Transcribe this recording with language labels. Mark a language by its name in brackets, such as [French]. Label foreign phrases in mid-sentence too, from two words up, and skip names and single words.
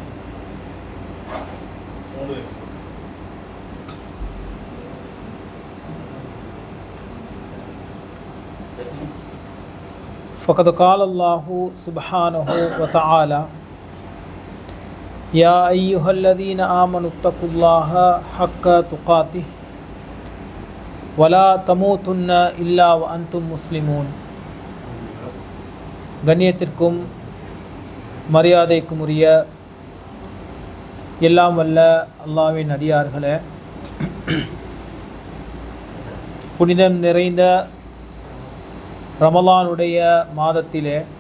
[Arabic] فقد قال الله سبحانه وتعالى يا أيها الذين آمنوا اتقوا الله حق تقاته ولا تموتن إلا وأنتم مسلمون. [Tamil] கண்ணியத்திற்கும் மரியாதைக்கும் உரிய எல்லாம் வல்ல அல்லாஹ்வின் அடியார்களே, புனிதம் நிறைந்த ரமலானுடைய மாதத்திலே